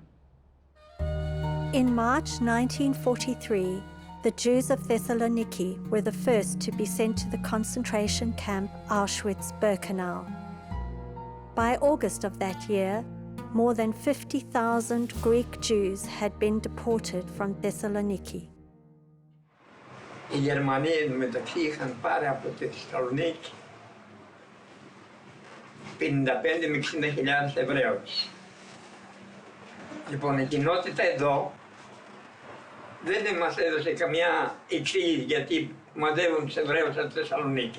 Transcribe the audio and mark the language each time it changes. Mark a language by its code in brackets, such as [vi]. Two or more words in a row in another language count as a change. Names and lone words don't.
[en] In March 1943, the Jews of Thessaloniki were the first to be sent to the concentration camp Auschwitz-Birkenau. By August of that year, more than 50,000 Greek Jews had been deported from Thessaloniki. [el] Οι Γερμανοί μεταξύ είχαν πάρει από τη Θεσσαλονίκη 55 με 60.000 Εβραίους. Λοιπόν, η κοινότητα εδώ δεν μας έδωσε καμιά εξήγηση γιατί μαζεύουν τους Εβραίους από τη Θεσσαλονίκη.